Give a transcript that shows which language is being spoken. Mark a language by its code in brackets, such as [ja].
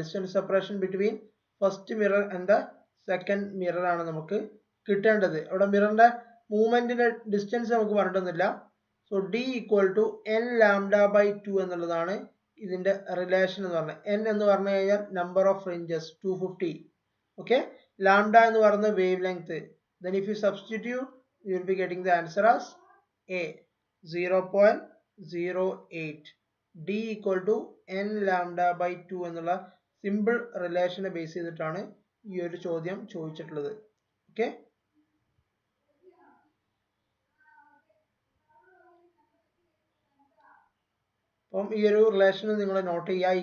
[en] distance separation between first mirror and the second mirror [ml] ആണ് നമുക്ക് കിട്ടേണ്ടത്. അവിടെ മിററിന്റെ മൂവ്മെന്റിന്റെ ഡിസ്റ്റൻസ് നമുക്ക് പറഞ്ഞിട്ടൊന്നുമില്ല. So D equal to N lambda by 2 എന്നുള്ളതാണ് ഇതിന്റെ റിലേഷൻ എന്ന് പറഞ്ഞത്. എൻ എന്ന് പറഞ്ഞു കഴിഞ്ഞാൽ number of fringes 250. Okay, lambda എന്ന് പറയുന്നത് wave length. [en] Then if you substitute, you will be getting the answer as A 0.08. D equal to n lambda by 2 [ml] എന്നുള്ള സിമ്പിൾ റിലേഷനെ ബേസ് ചെയ്തിട്ടാണ് ഈ ഒരു ചോദ്യം ചോദിച്ചിട്ടുള്ളത്. ഓക്കെ, അപ്പം ഈ ഒരു റിലേഷൻ നിങ്ങൾ നോട്ട് ചെയ്യുക.